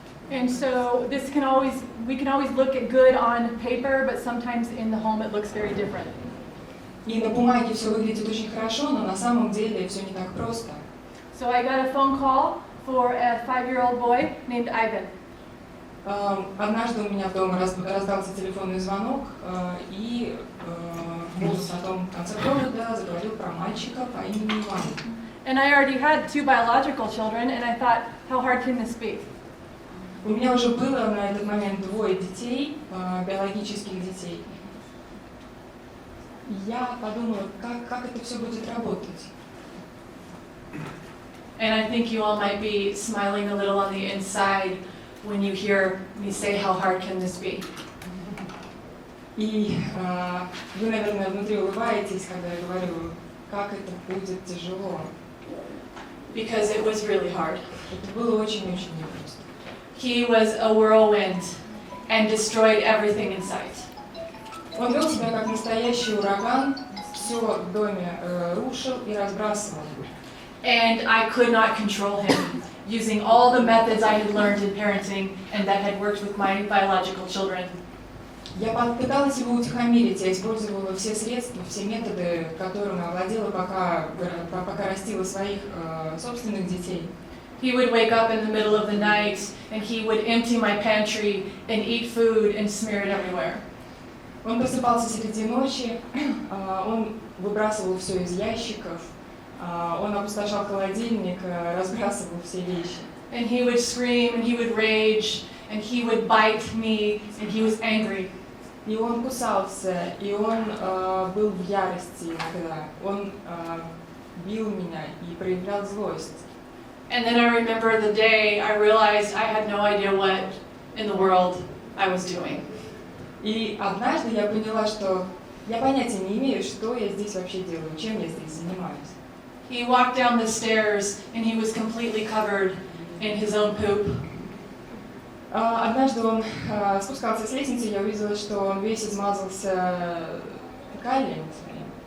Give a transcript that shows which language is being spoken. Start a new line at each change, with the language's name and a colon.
English: And so we can always look at good on paper, but sometimes in the home it looks very different.
Russian: И на бумаге все выглядит очень хорошо, но на самом деле все не так просто.
English: So I got a phone call for a 5-year-old boy named Ivan.
Russian: Однажды у меня дома раздался телефонный звонок, и голос на том конце провода заговорил про мальчика по имени Иван.
English: And I already had 2 biological children, and I thought, how hard can this be?
Russian: У меня уже было на этот момент 2 детей, биологических детей. Я подумала, как это все будет работать.
English: And I think you all might be smiling a little on the inside when you hear me say how hard can this be.
Russian: И вы, наверное, внутри улыбаетесь, когда я говорю, как это будет тяжело.
English: Because it was really hard.
Russian: Это было очень-очень непросто.
English: He was a whirlwind and destroyed everything in sight.
Russian: Он вел себя как настоящий ураган, все в доме рушил и разбрасывал.
English: And I could not control him, using all the methods I had learned in parenting and that had worked with my biological children.
Russian: Я пыталась его утихомирить, я использовала все средства, все методы, которыми овладела, пока растила своих собственных детей.
English: He would wake up in the middle of the night and he would empty my pantry and eat food and smear it everywhere.
Russian: Он просыпался среди ночи, он выбрасывал все из ящиков, он опустошал холодильник, разбрасывал все вещи.
English: And he would scream and he would rage and he would bite me and he was angry.
Russian: И он кусался, и он был в ярости иногда. Он бил меня и проявлял злость.
English: And then I remember the day I realized I had no idea what in the world I was doing.
Russian: И однажды я поняла, что я понятия не имею, что я здесь вообще делаю, чем я здесь занимаюсь.
English: He walked down the stairs and he was completely covered in his own poop.
Russian: Однажды он спускался с лестницы, я увидела, что он весь измазался калием своим.